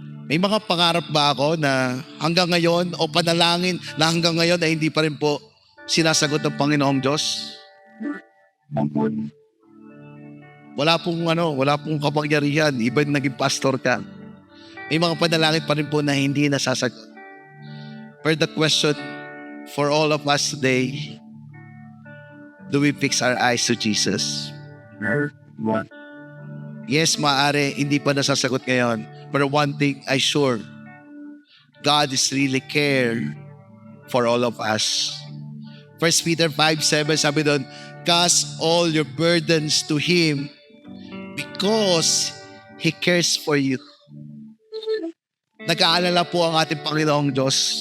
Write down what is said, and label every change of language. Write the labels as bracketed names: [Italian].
[Filipino] May mga pangarap ba ako na hanggang ngayon o panalangin na hanggang ngayon ay hindi pa rin po sinasagot ng Panginoong Diyos? Wala pong kapangyarihan, even naging pastor ka. May mga panalangin pa rin po na hindi nasasagot. [English] But the question for all of us today, do we fix our eyes to Jesus? [Filipino] Yes, maaari, hindi pa nasasagot ngayon. [English] But one thing I sure, God is really care for all of us. 1 Peter 5:7 [Filipino] sabi doon, [English] cast all your burdens to Him because He cares for you. [Filipino] Nag-aalala po ang ating Panginoong Diyos.